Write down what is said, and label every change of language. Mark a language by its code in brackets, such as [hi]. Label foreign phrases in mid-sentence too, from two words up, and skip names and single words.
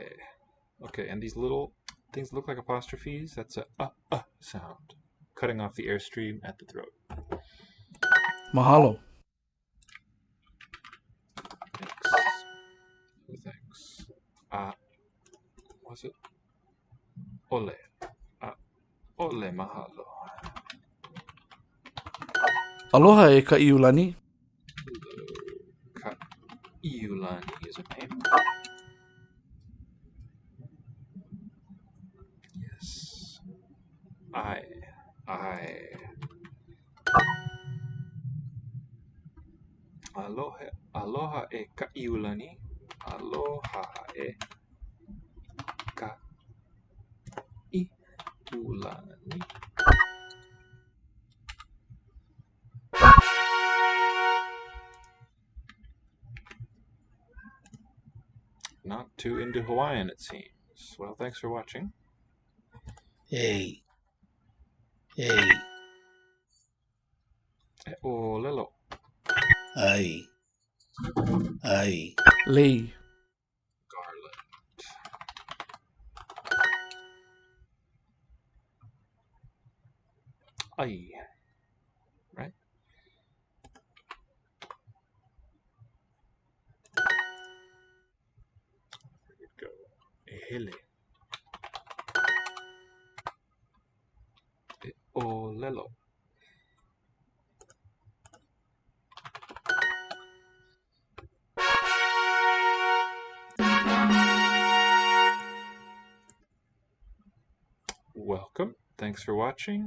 [en] Okay, and these little things look like apostrophes. That's a sound, cutting off the airstream at the throat. Mahalo. Was it? Ole. [haw] Ole mahalo. Aloha e ka iulani. [en] Ka iulani is a name. Yes. [haw] I. Aloha e ka iulani. Aloha e ka iulani. [en] Not too into Hawaiian, it seems. Well, thanks for watching. Hey. [haw] E olelo. [en] Ai. Lei. Garland. Ai. Right? Here we go. [haw] Ehele. E olelo. [en] Welcome. Thanks for watching.